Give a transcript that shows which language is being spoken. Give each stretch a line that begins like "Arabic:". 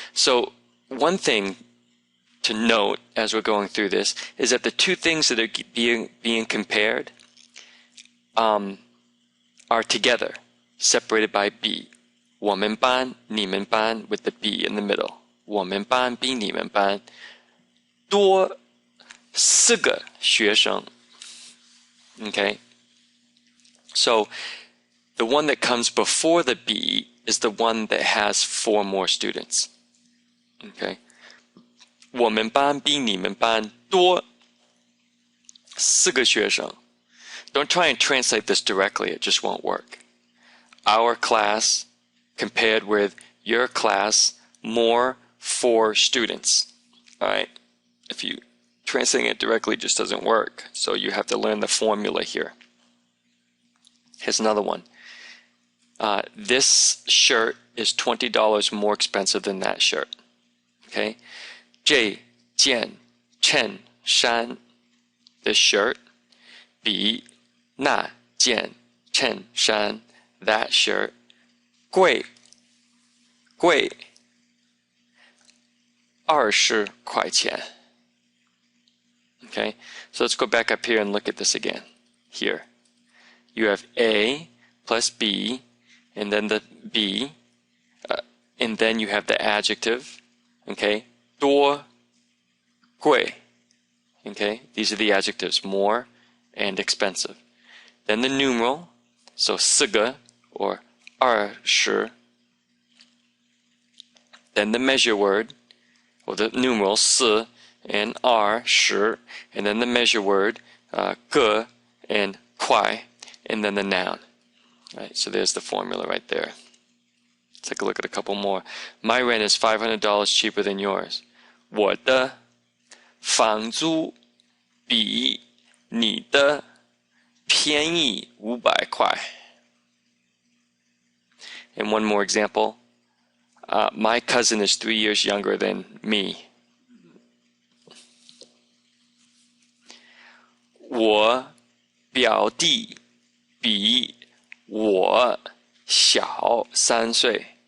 English: So one thing to note as we're going through this is that the two things that are being compared are together, separated by 比.
Chinese: 我们班, 你们班
English: with the 比 in the middle.
Chinese: 我们班比你们班多4个学生.
English: Okay, so the one that comes before the B is the one that has 4 more students.
Chinese: Okay, 我们班比你们班多4个学生.
English: Don't try and translate this directly, it just won't work. Our class compared with your class, more 4 students. All right, if you translating it directly just doesn't work. So you have to learn the formula here. Here's another one. This shirt is $20 more expensive than that shirt.
Chinese: Okay, 这件衬衫,
English: this shirt,
Chinese: 比那件衬衫,
English: that shirt,
Chinese: 贵20块钱.
English: Okay, so let's go back up here and look at this again. Here, you have A plus B, and then the B, and then you have the adjective. Okay,
Chinese: 多贵.
English: Okay, these are the adjectives, more and expensive. Then the numeral, so 4个 or 20. Then the measure word, or the numeral 4 and 20, and then the measure word 个 and 快, and then the noun. Right, so there's the formula right there. Let's take a look at a couple more. My rent is $500 cheaper than yours.
Chinese: 我的房租比你的便宜500块.
English: And one more example. My cousin is 3 years younger than me.
Chinese: 我表弟比我小3岁.